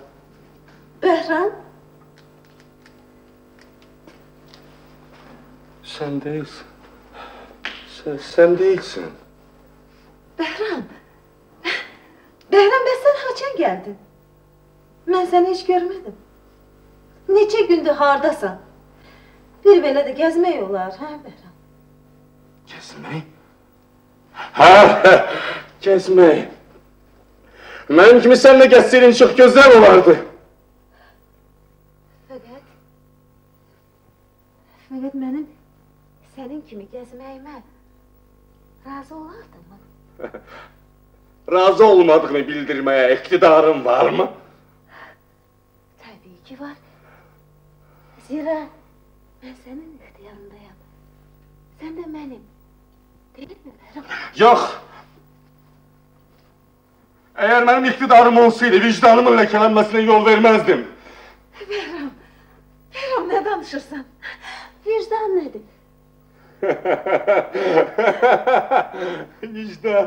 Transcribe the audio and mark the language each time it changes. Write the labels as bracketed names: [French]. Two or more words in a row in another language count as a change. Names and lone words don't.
[Turkish] Behram, Sen değilsin. Sen değilsin. Behram. Behram, ben sen haçan geldin? Ben seni hiç görmedim. [Azerbaijani] Neçə gündür hardasan? Bir belə də gəzmək olar, hə Behram? [Turkish] Gezmek? Ha, gezmek. Benim kimi seninle gezseydin çok güzel olardı. [Azerbaijani] Fəqət mənim sənin kimi gəzməyimə razı olardınmı? [Turkish] Razı olmadığını bildirmeye iktidarın var mı? [Azerbaijani] Təbii ki var. Zira mən sənin ixtiyarındayam. Sən də mənim. Deyilmi Behram? [Turkish] Yok. Eğer benim iktidarım olsaydı vicdanımın lekelenmesine yol vermezdim. [Azerbaijani] Behram, Behram ne danışırsan? [Turkish] Vicdan nedir? Vicdan.